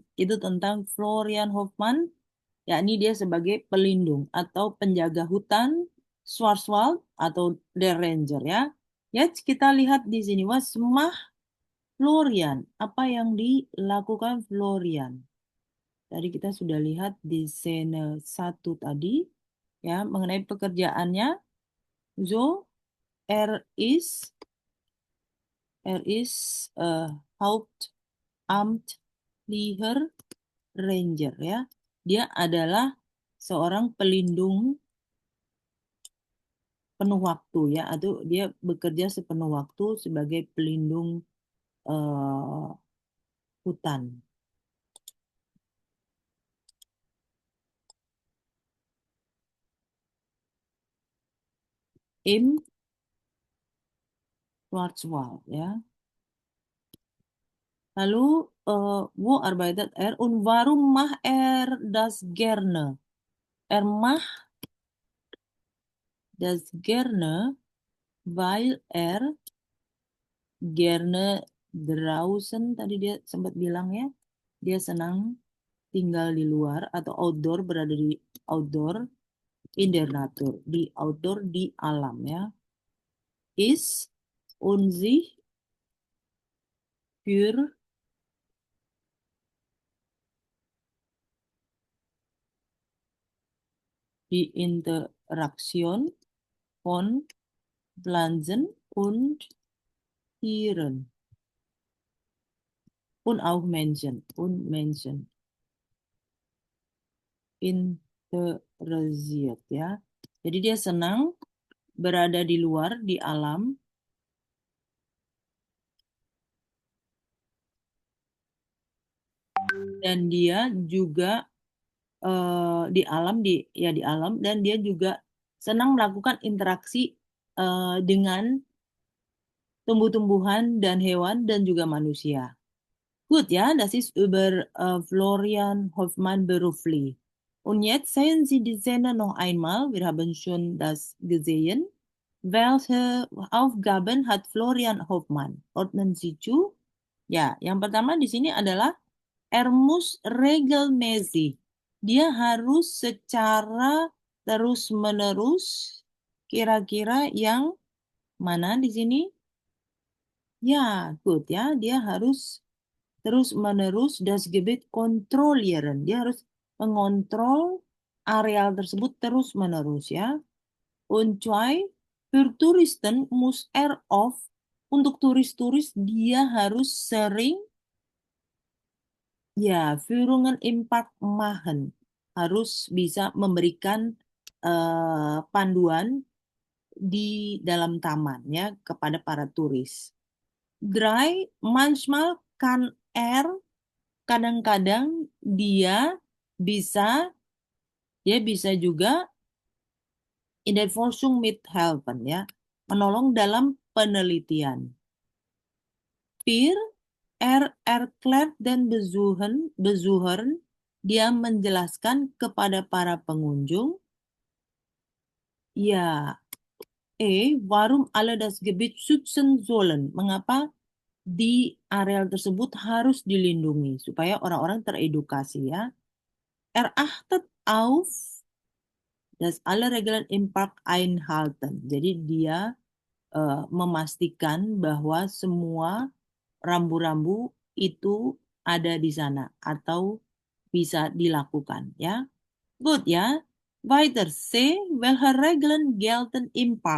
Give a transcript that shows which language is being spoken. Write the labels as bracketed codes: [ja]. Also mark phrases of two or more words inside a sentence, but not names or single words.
[id] Itu tentang Florian Hoffmann, yakni dia sebagai pelindung atau penjaga hutan Schwarzwald atau The Ranger, ya. Ya, kita lihat di sini, [de] was mah [id] Florian, apa yang dilakukan Florian? Tadi kita sudah lihat di scene 1 tadi, ya, mengenai pekerjaannya. [de] So, er ist Hauptamtlicher Ranger, [id] ya. Dia adalah seorang pelindung penuh waktu, ya, atau dia bekerja sepenuh waktu sebagai pelindung eh, hutan. [de] Im Schwarzwald, [id] ya. [de] Lalu wo arbeitet er und warum macht er das gerne? Er macht das gerne, weil er gerne draußen, [id] tadi dia sempat bilang, ya, dia senang tinggal di luar atau outdoor, berada di outdoor, [de] in der Natur, [id] di outdoor, di alam, ya. [de] Ist und sich für die Interaktion von Pflanzen und Tieren und auch Menschen interessiert, [id] ya. Jadi dia senang berada di luar, di alam, dan dia juga di alam, dan dia juga senang melakukan interaksi dengan tumbuh-tumbuhan dan hewan dan juga manusia. [de] Gut, ja, das ist über Florian Hoffmann beruflich. Und jetzt sehen Sie die Szene noch einmal. Wir haben schon das gesehen. Welche Aufgaben hat Florian Hoffmann? Ordnen Sie zu? [id] Ya, yang pertama di sini adalah [de] er muss regelmäßig. [id] Dia harus secara terus-menerus. Kira-kira yang mana di sini? Ya, good ya. Dia harus terus-menerus [de] das Gebiet kontrollieren. [id] Dia harus mengontrol areal tersebut terus-menerus ya. [de] Und zwei, für Touristen muss er oft, [id] untuk turis-turis dia harus sering, ya, [de] Führungen im Park machen. [id] Harus bisa memberikan panduan di dalam taman ya kepada para turis. [de] Drei, manchmal kann er, [id] kadang-kadang bisa, dia bisa juga [de] in der Forschung mithelfen [id] ya, menolong dalam penelitian. [de] Vier, er erklärt dan Besuchern, [id] dia menjelaskan kepada para pengunjung, ya, [de] warum alle das Gebiet schützen sollen, [id] mengapa di areal tersebut harus dilindungi supaya orang-orang teredukasi ya. [de] Er achtet auf dass alle Regeln im Park einhalten. [id] Jadi dia memastikan bahwa semua rambu-rambu itu ada di sana atau bisa dilakukan ya. Good ya. [de] Weiter C, welche Regeln gelten im Park?